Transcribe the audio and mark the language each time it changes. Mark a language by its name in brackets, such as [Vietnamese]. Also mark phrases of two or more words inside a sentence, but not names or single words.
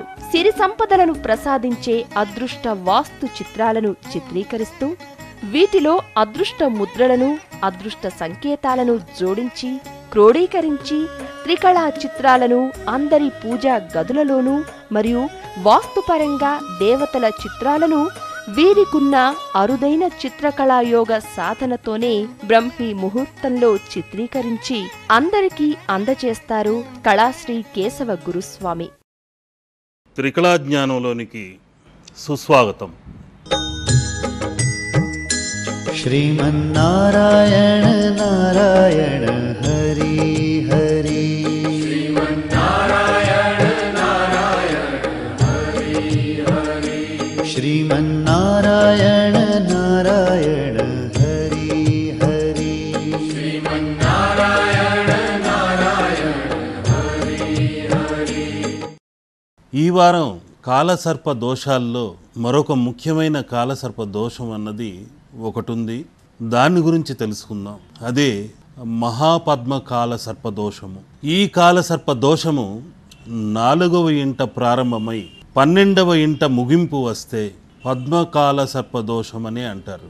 [Telugu] సిరి సంపదలను ప్రసాదించే అదృష్ట వాస్తు చిత్రాలను చిత్రీకరిస్తూ వీటిలో అదృష్ట ముద్రలను, అదృష్ట సంకేతాలను జోడించి క్రోడీకరించి త్రికళా చిత్రాలను అందరి పూజా గదులలోనూ మరియు వాస్తుపరంగా దేవతల చిత్రాలను వీరికున్న అరుదైన చిత్రకళాయోగ సాధనతోనే బ్రహ్మీ ముహూర్తంలో చిత్రీకరించి అందరికీ అందజేస్తారు కళాశ్రీ కేశవ గురుస్వామి. త్రికళా జ్ఞానంలోనికి సుస్వాగతం. [Sanskrit] श्रीमन्नारायण नारायण हरि हरि। श्रीमन्नारायण नारायण हरि हरि। श्रीमन्नारायण नारायण हरि हरि। श्रीमन्नारायण नारायण हरि हरि। [Telugu] ఈ వారం కాలసర్ప దోషాల్లో మరొక ముఖ్యమైన కాలసర్ప దోషం అన్నది ఒకటి ఉంది. దాని గురించి తెలుసుకుందాం. అదే మహాపద్మ కాల సర్పదోషము. ఈ కాల సర్పదోషము 4వ ఇంట ప్రారంభమై 12వ ఇంట ముగింపు వస్తే పద్మకాల సర్పదోషమని అంటారు.